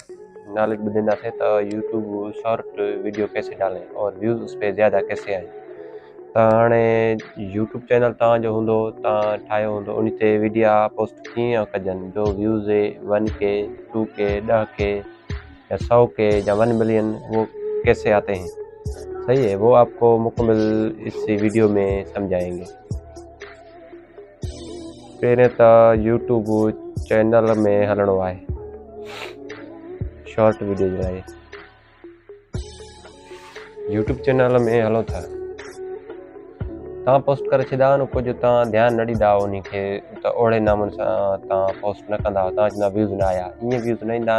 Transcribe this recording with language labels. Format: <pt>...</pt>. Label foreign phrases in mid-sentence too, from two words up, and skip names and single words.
<sd>नॉलेज ॿुधाईंदासीं त</sd> <ur>यूट्यूब</ur> <en>short video</en> <ur>کیسے ڈالیں اور ویوز اس پے زیادہ کیسے آئے.</ur> <sd>त हाणे यूट्यूब चैनल तव्हांजो हूंदो, तव्हां ठाहियो हूंदो, उन ते वीडियो पोस्ट कीअं कजनि जो व्यूज़ 1K 2K 10K या 100K या 1 मिलियन,</sd> <ur>وہ کیسے آتے ہیں. صحیح ہے، وہ آپ کو مکمل اس ویڈیو میں سمجھائیں گے.</ur> <sd>पहिरें त यूट्यूब चैनल में हलणो आहे</sd> <en>short video</en> <sd>जे लाइ। यूट्यूब चैनल में हलो था, तव्हां पोस्ट करे छॾिया न, कुझु तव्हां ध्यानु न ॾींदा उन खे, त ओड़े नमूने सां तव्हां पोस्ट न कंदा, तव्हां चवंदा व्यूज़ न आया, ईअं व्यूज़ न ईंदा आहिनि।</sd>